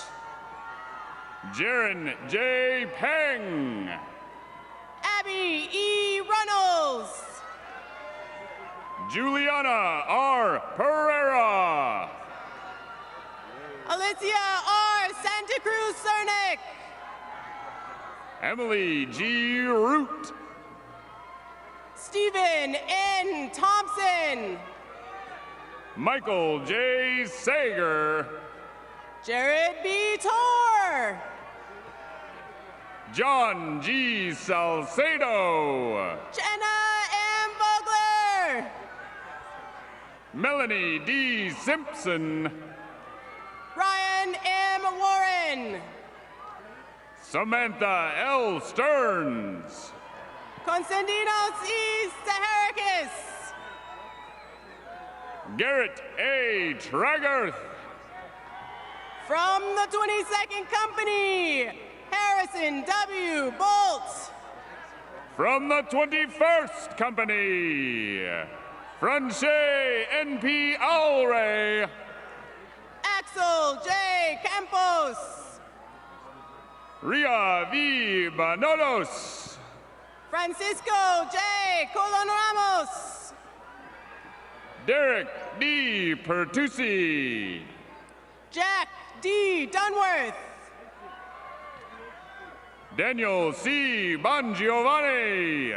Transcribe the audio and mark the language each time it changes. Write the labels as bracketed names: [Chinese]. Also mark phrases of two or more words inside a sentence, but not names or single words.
[English] Jaron J. Peng. Abby E. Runnels. Juliana R. Pereira. Alicia R. Santa Cruz Cernick. Emily G. Root. Stephen N. Thompson. Michael J. Sager. Jared B. Tor. John G. Salcedo. Jenna M. Vogler. Melanie D. Simpson. Ryan M. Warren. Samantha L. Stearns. Konstantinos E. Saharakis. Garrett A. Tragarth. From the 22nd Company, Harrison W. Bolt. From the 21st Company, Franche N.P. Alray. Axel J. Campos. Ria V. Banolos. Francisco J. Colon Ramos. Derek D. Pertusi. Jack D. Dunworth. Daniel C. Bongiovanni.